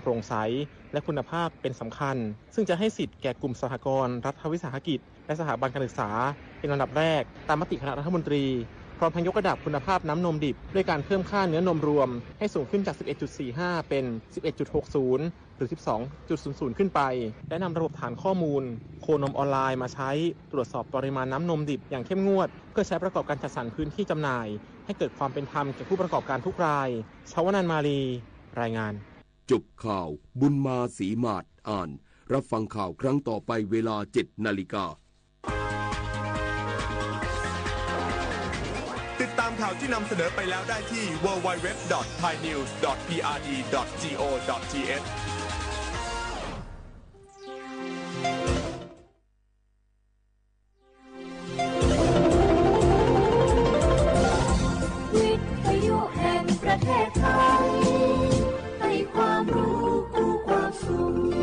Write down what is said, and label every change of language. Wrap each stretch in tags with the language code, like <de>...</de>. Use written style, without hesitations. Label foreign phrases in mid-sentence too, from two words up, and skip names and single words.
<th>ร่งใสและคุณภาพเป็นสำคัญซึ่งจะให้สิทธิ์แก่กลุ่มสหกรณ์รัฐวิสาหกิจและสถาบันการศึกษาเป็นลำดับแรกตามมติคณะรัฐมนตรีพร้อมทั้งยกระดับคุณภาพน้ำนมดิบด้วยการเพิ่มค่าเนื้อนมรวมให้สูงขึ้นจาก 11.45 เป็น 11.60 หรือ 12.00 ขึ้นไปและนำระบบฐานข้อมูลโคนมออนไลน์มาใช้ตรวจสอบปริมาณน้ำนมดิบอย่างเข้มงวดเพื่อใช้ประกอบการจัดสรรพื้นที่จำหน่ายให้เกิดความเป็นธรรมแก่ผู้ประกอบการทุกรายชวนันท์ มาลีรายงาน จบข่าวบุญมาศรีมาศอ่านรับฟังข่าวครั้งต่อไปเวลา 7 นาฬิกา ติดตามข่าวที่นำเสนอไปแล้วได้ที่ www.thainews.prd.go.th วิทยุแห่งประเทศไทยให้ความรู้คู่ความสุข</th>